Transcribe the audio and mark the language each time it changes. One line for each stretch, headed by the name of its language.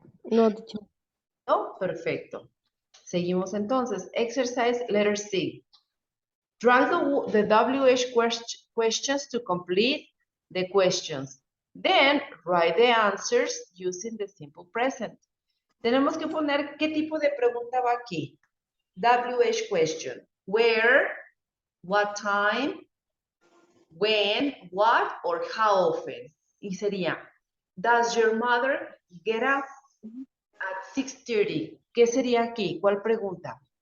English: No, teacher.
Spanish: No, perfecto. Seguimos entonces.
English: Exercise letter C. Drag the WH questions to complete the questions. Then write the answers using the simple present.
Spanish: Tenemos que poner qué tipo de pregunta va aquí.
English: WH question. Where, what time, when, what, or how often.
Spanish: Y sería,
English: does your mother get up at 6:30?
Spanish: ¿Qué sería aquí? ¿Cuál pregunta?